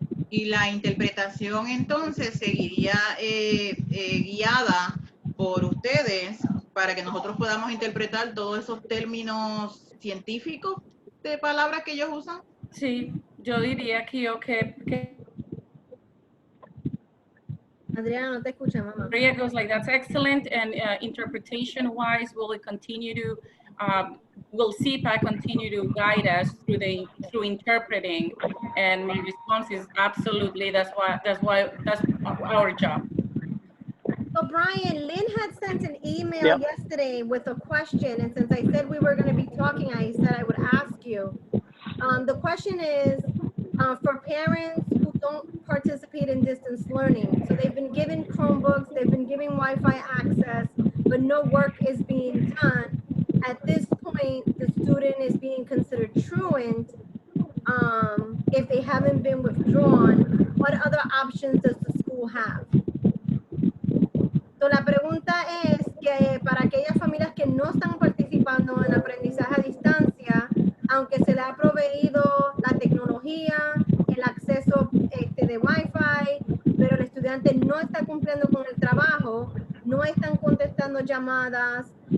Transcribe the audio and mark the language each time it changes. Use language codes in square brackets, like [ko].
[es] Y la interpretación entonces seguiría guiada por ustedes para que nosotros podamos interpretar todos esos términos científicos de palabras que ellos usan. Sí, yo diría que Adriana, no te escucha, mamá. [en] Maria goes like, that's excellent, and interpretation-wise, will it continue to, will CPAC continue to guide us through interpreting? And my response is absolutely. That's our job. So Bryan, Lynn had sent an email yesterday with a question, and since I said we were going to be talking, I said I would ask you. The question is for parents who don't participate in distance learning. So they've been given Chromebooks, they've been given Wi-Fi access, but no work is being done. At this point, the student is being considered truant if they haven't been withdrawn. What other options does the school have? [es] So la pregunta es que para aquellas familias que no están participando en aprendizaje a distancia, aunque se le ha proveído la tecnología, el acceso de Wi-Fi, pero el estudiante no está cumpliendo con el trabajo, no están contestando llamadas.